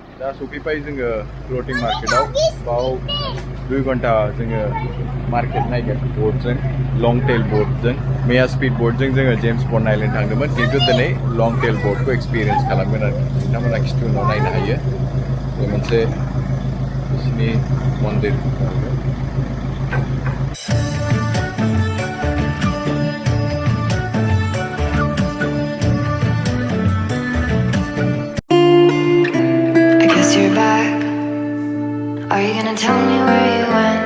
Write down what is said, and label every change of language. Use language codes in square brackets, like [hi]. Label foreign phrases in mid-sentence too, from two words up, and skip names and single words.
[brx] दा सफैबाय जोङो [en] floating market [brx] बाव 2 घन्टा जोङो मार्केट नायगोन बोटजों [en] long tail boat [brx] मैया [en] speed boat [brx] जोङो जेम्स बन्ड आइलेण्ड थांदोंमोन खिन्थु दिनै [en] long tail boat [brx] एक्सपिरियेन्स खालामगोन आरो नोंथांमोना खिथु उनाव नायनो हायो बे मोनसे बिसिनि मन्दिर [en] Are you gonna tell me where you went?